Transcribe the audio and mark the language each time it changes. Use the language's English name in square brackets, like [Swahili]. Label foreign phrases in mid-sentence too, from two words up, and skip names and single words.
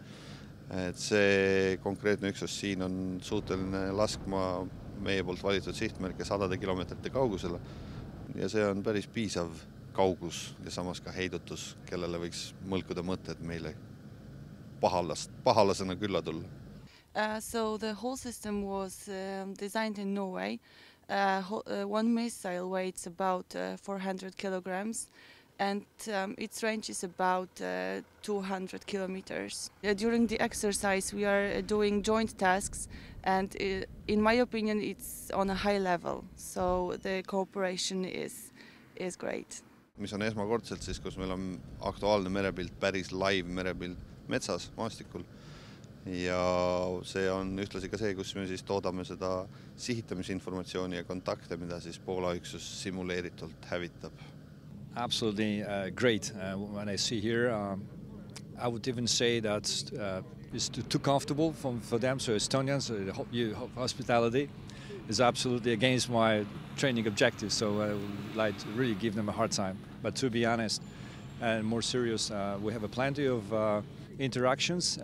[Estonian] Et see konkreetne üksus siin on suuteline laskma meie poolt valitud sihtmärke 100 kilomeetrite kaugusele ja see on päris piisav kaugus ja samas ka heidutus, kellele võiks mõlkuda mõtted meile pahalasena külla tulla. [English] So the whole system was designed in Norway. One missile weighs about 400 kilograms and its range is about 200 kilometers. During the exercise we are doing joint tasks and in my opinion it's on a high level, so the cooperation is great. [Estonian] Mis on esmakordselt siis, kus meil on aktuaalne merepilt, päris live merepilt metsas, maastikul ja see on ühtlasi ka see, kus me siis toodame seda sihitamisinformatsiooni ja kontakte, mida siis Poola üksus simuleeritult hävitab. [English] Absolutely great. When I see here, I would even say that it's too comfortable for them. So Estonians, hospitality is absolutely against my training objectives. So I would like to really give them a hard time. But to be honest and more serious, we have plenty of interactions.